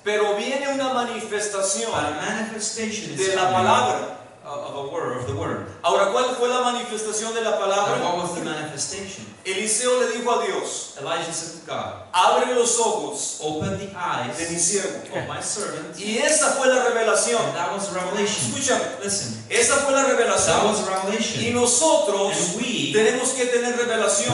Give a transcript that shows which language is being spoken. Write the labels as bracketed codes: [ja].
[es] Pero viene una manifestación de la palabra. [en] Of a word, of the word. [es] Ahora, ¿cuál fue la manifestación de la palabra? [en] And what was the manifestation? [es] Eliseo le dijo a Dios, [en] Elijah said to God, [es] abre los ojos, [en] open the eyes [es] de mi siervo, [en] of my servant. [es] Y esa fue la revelación. [en] And that was revelation. [es] Escúchame, [en] listen. [es] Esa fue la revelación. [en] That was revelation. [es] Y nosotros tenemos que tener revelación.